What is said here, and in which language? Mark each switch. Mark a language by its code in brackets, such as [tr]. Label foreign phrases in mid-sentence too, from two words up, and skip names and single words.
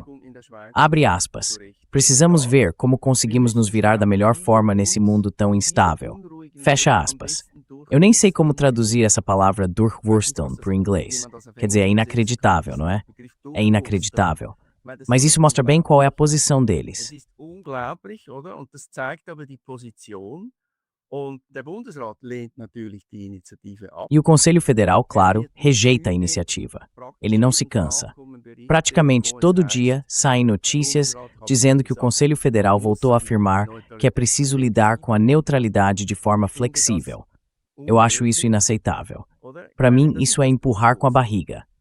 [pt] Abre aspas, precisamos ver como conseguimos nos virar da melhor forma nesse mundo tão instável. Fecha aspas. Eu nem sei como traduzir essa palavra Durchwursteln para o inglês. Quer dizer, é inacreditável, não é? É inacreditável. Mas isso mostra bem qual é a posição deles. [de] Unglaublich, oder? Und das zeigt aber die Position. Und der Bundesrat lehnt natürlich die Initiative ab. [pt] E o Conselho Federal, claro, rejeita a iniciativa. Ele não se cansa. Praticamente todo dia saem notícias dizendo que o Conselho Federal voltou a afirmar que é preciso lidar com a neutralidade de forma flexível. Eu acho isso inaceitável. Para mim, isso é empurrar com a barriga.